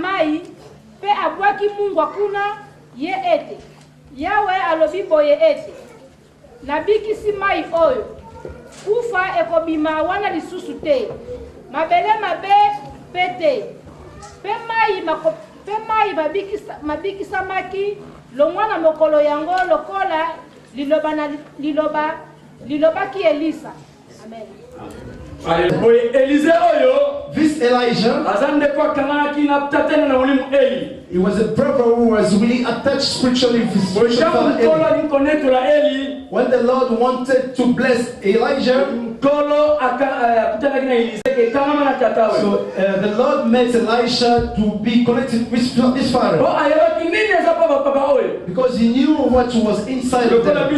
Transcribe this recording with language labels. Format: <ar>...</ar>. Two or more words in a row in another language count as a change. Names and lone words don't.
<ln>mai pe abwaki mungwa kuna ye ete yawe alobi boye ete nabikisi mai oyo kufa ekobima wana lisusu te mabele mabe pete pe mai babikisamaki longwana mokolo yango lokola lilobaki Elisa. Amen.</ln> <en>This Elijah, he was a brother who was really attached spiritually with his spiritual father Eli. When the Lord wanted to bless Elijah, so the Lord made Elisha to be connected with his father, because he knew what was inside of them.</en>